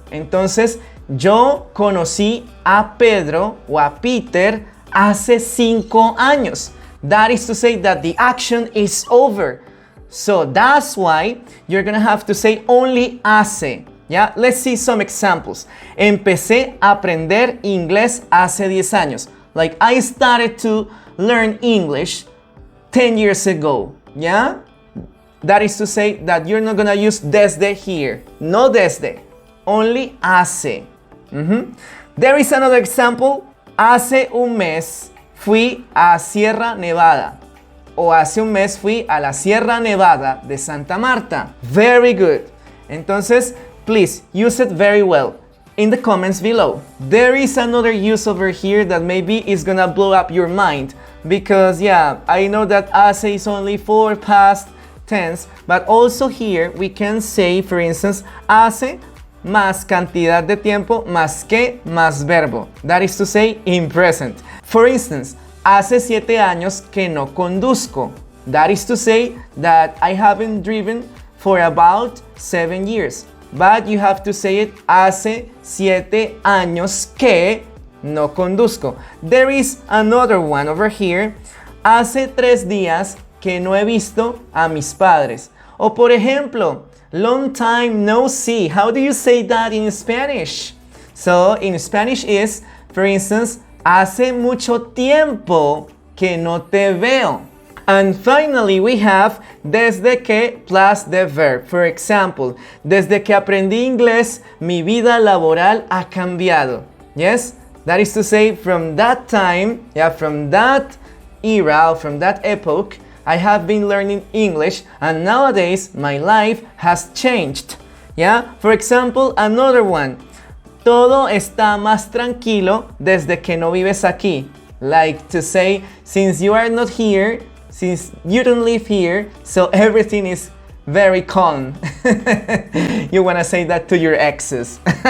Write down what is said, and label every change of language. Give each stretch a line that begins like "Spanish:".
Spanish: Entonces, yo conocí a Pedro o a Peter hace 5 años.
English: That is to say that the action is over. So that's why you're gonna have to say only hace. Yeah? Let's see some examples.
Spanish: Empecé a aprender inglés hace 10 años.
English: Like, I started to learn English 10 years ago. Yeah? That is to say that you're not gonna use desde here. No desde. Only hace. There is another example.
Spanish: Hace un mes fui a Sierra Nevada. O hace un mes fui a la Sierra Nevada de Santa Marta.
English: Very good.
Spanish: Entonces,
English: please use it very well in the comments below. There is another use over here that maybe is gonna blow up your mind, because yeah, I know that hace is only for past tense, but also here we can say, for instance,
Spanish: hace más cantidad de tiempo más que más verbo.
English: That is to say, in present. For instance,
Spanish: hace 7 años que no conduzco.
English: That is to say that I haven't driven for about 7 years. But you have to say it,
Spanish: hace 7 años que no conduzco.
English: There is another one over here.
Spanish: Hace 3 días que no he visto a mis padres. O por ejemplo,
English: long time no see. How do you say that in Spanish? So in Spanish is, for instance,
Spanish: hace mucho tiempo que no te veo.
English: And finally, we have desde que plus the verb. For example,
Spanish: desde que aprendí inglés, mi vida laboral ha cambiado.
English: Yes? That is to say, from that time, from that era, from that epoch, I have been learning English, and nowadays my life has changed. Yeah? For example, another one.
Spanish: todo está más tranquilo desde que no vives aquí.
English: Like to say, since you are not here, since you don't live here, so everything is very calm. You want to say that to your exes.